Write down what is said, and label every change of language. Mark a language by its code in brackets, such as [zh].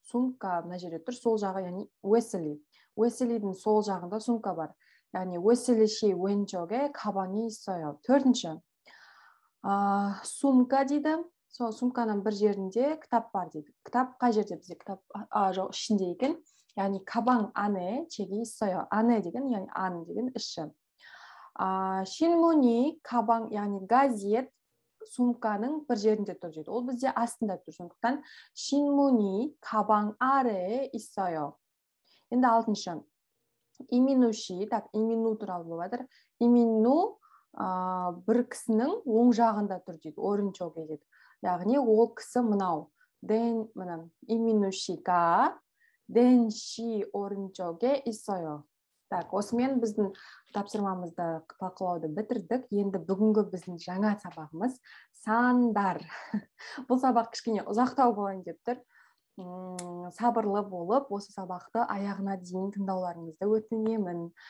[kk] Сумка мына жерде тұр, сол жағы, яғни Уэсли. Уэслидің сол жағында сумка бар. яғни [ko] Уэсли 씨 왼쪽에 가방이 있어요. [kk] Төртінші, сумка дейді. Сол сумканың бір жерінде кітап бар дейді. Кітап қай жерде бізде? Кітап жоқ, ішінде екен. яғни [ko] 가방 안에 책이 있어요. [kk] 안에 деген, яғни 안 деген іші. [ko] 신문이 가방, [kk] яғни газет сумканың бір жерінде тұр дейді. Ол бізде астында тұр. Сондықтан [ko] 신문이 가방 아래에 있어요. [kk] енді алтыншы, 이민우 씨, так, 이민우 туралы болады. 이민우 бір кісінің оң жағында тұр дейді. [ko] 오른쪽에 [kk] дейді. яғни ол кісі мынау. [ko] 이민우 씨가 댄 씨 오른쪽에 있어요. [kk] Так, осымен біздің тапсырмамызды талқылауды бітірдік. Енді бүгінгі біздің жаңа сабағымыз сандар. Бұл сабақ кішкене ұзақтау болайын деп тұр. Сабырлы болып, осы сабақты аяғына дейін тыңдауларыңызды өтінемін.